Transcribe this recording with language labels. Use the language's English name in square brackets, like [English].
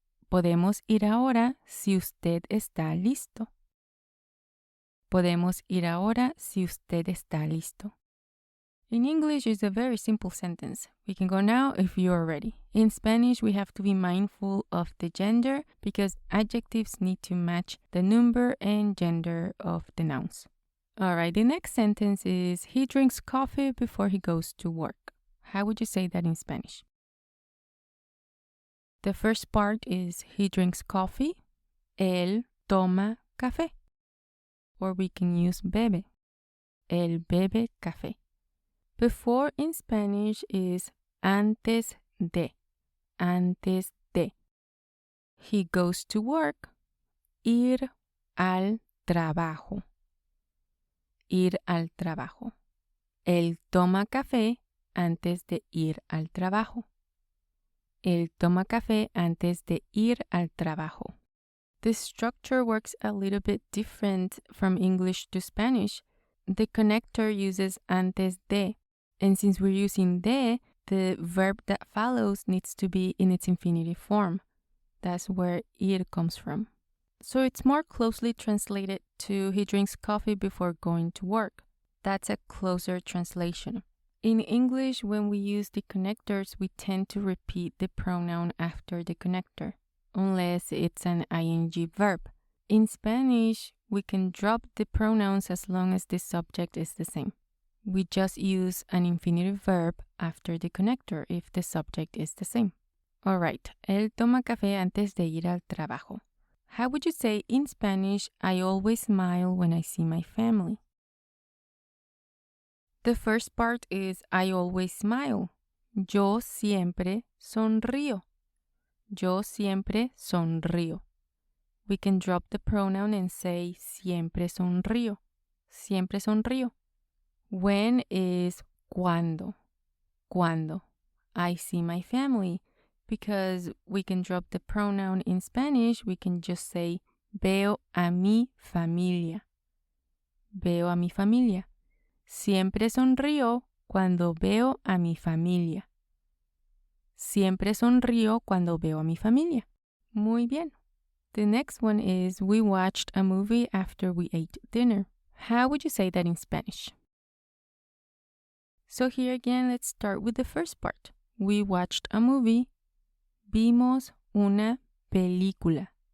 [Spanish] Podemos ir ahora si usted está listo. Podemos ir ahora si usted está listo. [English] In English, it's a very simple sentence. We can go now if you are ready. In Spanish, we have to be mindful of the gender because adjectives need to match the number and gender of the nouns. All right, the next sentence is he drinks coffee before he goes to work. How would you say that in Spanish? The first part is he drinks coffee. [Spanish] Él toma café. [English] Or we can use bebe. [Spanish] Él bebe café. [English] Before in Spanish is antes de. Antes de. He goes to work. [Spanish] Ir al trabajo. Ir al trabajo. Él toma café antes de ir al trabajo. Él toma café antes de ir al trabajo. [English] The structure works a little bit different from English to Spanish. The connector uses antes de, and since we're using de, the verb that follows needs to be in its infinitive form. That's where ir comes from. So it's more closely translated to he drinks coffee before going to work. That's a closer translation. In English, when we use the connectors, we tend to repeat the pronoun after the connector, unless it's an ing verb. In Spanish, we can drop the pronouns as long as the subject is the same. We just use an infinitive verb after the connector if the subject is the same. [Spanish] Alright, él toma café antes de ir al trabajo. [English] How would you say in Spanish, I always smile when I see my family? The first part is I always smile. [Spanish] Yo siempre sonrío. Yo siempre sonrío. [English] We can drop the pronoun and say siempre sonrío. [Spanish] Siempre sonrío. [English] When is [Spanish] cuando. Cuando. [English] I see my family. Because we can drop the pronoun in Spanish, we can just say [Spanish] veo a mi familia. Veo a mi familia. Siempre sonrío cuando veo a mi familia. Siempre sonrío cuando veo a mi familia. Muy bien. [English] The next one is we watched a movie after we ate dinner. How would you say that in Spanish? So here again, let's start with the first part. We watched a movie. [Spanish] Vimos una película.